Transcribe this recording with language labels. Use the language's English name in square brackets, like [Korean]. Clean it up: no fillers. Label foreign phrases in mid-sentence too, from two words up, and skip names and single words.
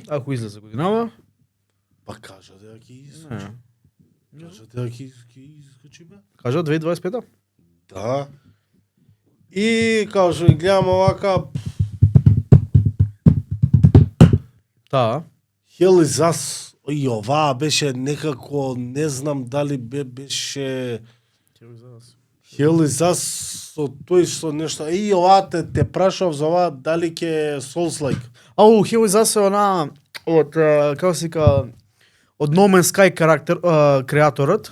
[Macedonian] ако излезе годинава. па кажа да ќе Не. искочи. Кажа да ќе искочи бе. Кажа 2025. Да. И као што ги гледам овака, Да. Hell is Us, и оваа беше некако, не знам дали беше Hell is Us со тој што нешто, и оваа те прашав за оваа дали ќе Souls-like. Ау, Hell is Us е она од како се вика од No Man's Sky креаторот.